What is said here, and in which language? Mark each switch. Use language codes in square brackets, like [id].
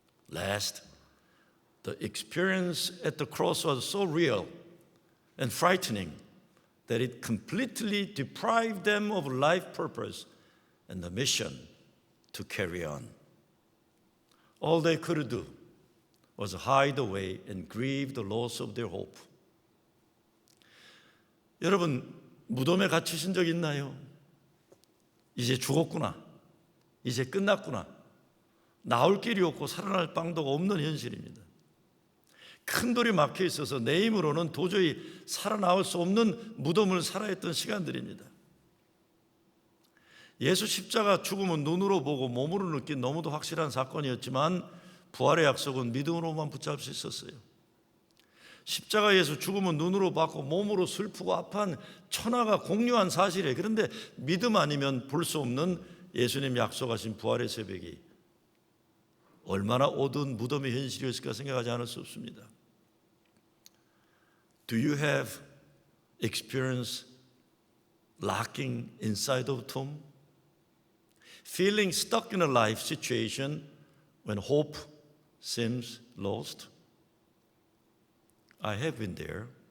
[en] Last, the experience at the cross was so real and frightening that it completely deprived them of life purpose and the mission to carry on. All they could do was hide away and grieve the loss of their hope. [ko] 여러분, 무덤에 갇히신 적 있나요? 이제 죽었구나. 이제 끝났구나. 나올 길이 없고 살아날 방도가 없는 현실입니다. 큰 돌이 막혀 있어서 내 힘으로는 도저히 살아나올 수 없는 무덤을 살아했던 시간들입니다. 예수 십자가 죽음은 눈으로 보고 몸으로 느낀 너무도 확실한 사건이었지만 부활의 약속은 믿음으로만 붙잡을 수 있었어요. 십자가 예수 죽음은 눈으로 봤고 몸으로 슬프고 아파한 천하가 공유한 사실이에요. 그런데 믿음 아니면 볼 수 없는 예수님 약속하신 부활의 새벽이 얼마나 어두운 무덤의 현실이었을까 생각하지 않을 수 없습니다. [en] Do you have experience locking inside of tomb? Feeling stuck in a life situation when hope seems lost? I have been there.